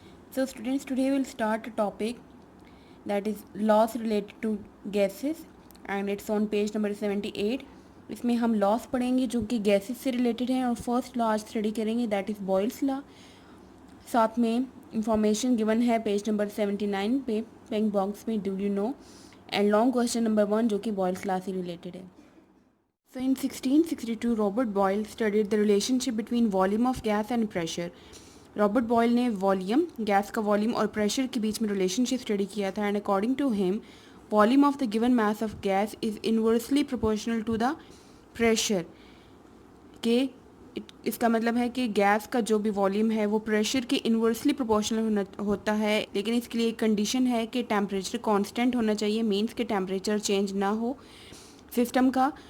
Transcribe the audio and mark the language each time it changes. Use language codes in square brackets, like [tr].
[en] So students, today we'll start a topic that is laws related to gases and it's on page number 78. [hi] इसमें हम loss पढ़ेंगे जो कि gases से related हैं और फर्स्ट लॉ आज स्टडी करेंगे [en] That is Boyle's law. [hi] साथ में इंफॉर्मेशन गिवन है पेज नंबर 79 पे पिंक बॉक्स में [en] do you know [hi] and long question number 1 जो कि बॉयल्स लॉ से रिलेटेड है. [en] So in 1662, Robert Boyle studied the relationship between volume of gas and pressure. [hi] Robert boil ने volume gas का volume और pressure के बीच में रिलेशनशिप स्टडी किया था and [en] according to him volume of the given mass of gas is inversely proportional to the pressure [hi] के. इसका मतलब है कि गैस का जो भी वॉल्यूम है वो प्रेशर के इनवर्सली प्रोपोर्शनल होता है, लेकिन इसके लिए एक कंडीशन है कि टेम्परेचर कांस्टेंट होना चाहिए, मींस कि टेम्परेचर चेंज ना हो सिस्टम का.